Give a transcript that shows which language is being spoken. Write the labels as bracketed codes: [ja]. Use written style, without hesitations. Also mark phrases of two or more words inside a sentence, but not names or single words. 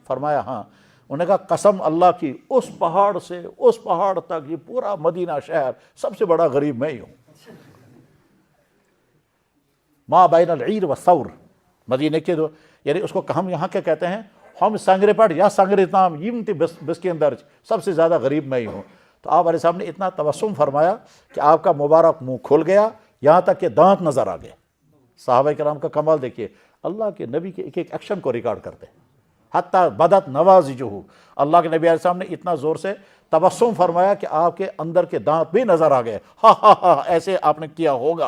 [ur] فرمایا ہاں۔ انہوں نے کہا قسم اللہ کی، اس پہاڑ سے اس پہاڑ تک یہ پورا مدینہ شہر سب سے بڑا غریب میں ہی ہوں۔ [ar] ما بین العیر والثور، [ur] مدینے کے دو، یعنی اس کو ہم یہاں کیا کہتے ہیں، ہم سنگرے پٹ یا سنگرے تام یمتی بس کے اندر سب سے زیادہ غریب میں ہی ہوں۔ تو آپ [ar] علیہ السلام [ur] نے اتنا تبسم فرمایا کہ آپ کا مبارک منہ کھل گیا، یہاں تک کہ دانت نظر آ گئے۔ صحابہ کرام کا کمال دیکھیے، اللہ کے نبی کے ایک ایکشن کو ریکارڈ کرتے ہیں، [ar] حتیٰ بدت نوازجہ، [ur] اللہ کے نبی [ar] علیہ السلام [ur] نے اتنا زور سے تبسم فرمایا کہ آپ کے اندر کے دانت بھی نظر آ گئے، ہاں ہاں ہاں ایسے آپ نے کیا ہوگا۔